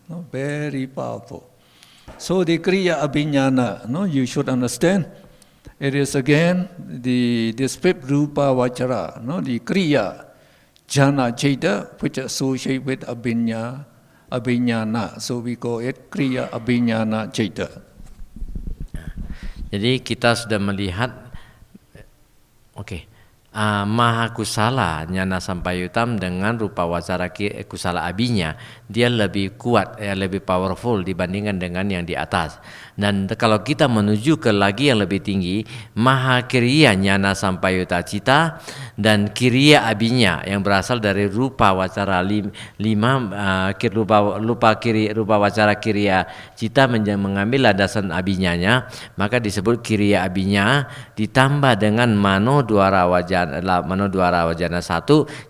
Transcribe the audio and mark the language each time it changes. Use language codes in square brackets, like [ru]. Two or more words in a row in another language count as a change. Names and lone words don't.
[en] Very powerful. So the [pi] Kriya Abhiññana, [en] you should understand, it is again this 5th [pi] Rupa Vachara, [en] the [pi] Kriya Jhana Chaita, [en] which associate with Abhiññana. So we call it [pi] Kriya Abhiññana Chaita. [id] Jadi kita sudah melihat, [pi] Mahakusala Jnana Sampayutam [id] dengan [pi] rupa wacara kusala abinya, [id] dia lebih kuat, lebih powerful dibandingkan dengan yang di atas. Dan kalau kita menuju ke lagi yang lebih tinggi, [pi] Mahakiriya Jnana Sampayutta Cita [id] dan [pi] Kiriya abinya [id] yang berasal dari [pi] rupa wacara [id] 5, [pi] rupa wacara Kiriya Cita [id] mengambil landasan abinyanya, maka disebut [pi] Kiriya abinya [id] ditambah dengan [pi] Manodwara Wajana [id] 1.